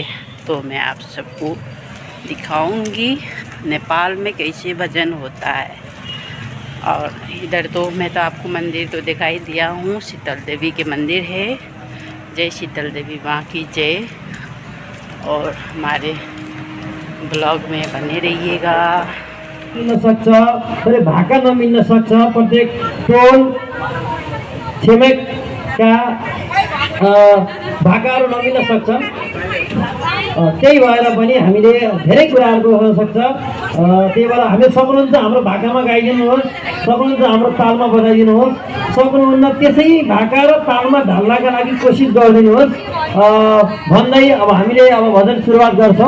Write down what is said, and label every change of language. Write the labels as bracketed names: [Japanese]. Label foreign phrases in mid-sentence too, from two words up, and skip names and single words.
[Hindi] तो मैं आप सबको दिखाऊंगी नेपाल में कैसे भजन होता है। और इधर तो मैं तो आपको मंदिर तो दिखाई दिया हूँ, शीतल देवी के मंदिर है। जय शीतल देवी माँ की जय। और हमारे ब्लॉग में बने रहिएगा। [Nepali] मिल्न सक्छ, तर भाका नमिल्न सक्छ। प्रत्येक टोल छिमेकका भाकाहरू नमिल्न सक्छ। त्यही भएर पनि हामीले धेरै कुराहरूको हुन सक्छ। त्यही भएर हामीले सक्नुहुन्छ हाम्रो भाकामा गाइदिनुहोस्, सक्नुहुन्छ हाम्रो तालमा बजाइदिनुहोस्, सक्नुहुन्न त्यसै भाका र तालमा ढल्नका लागि कोसिस गरिदिनुहोस् भन्दै अब हामीले अब भजन सुरुवात गर्छौँ।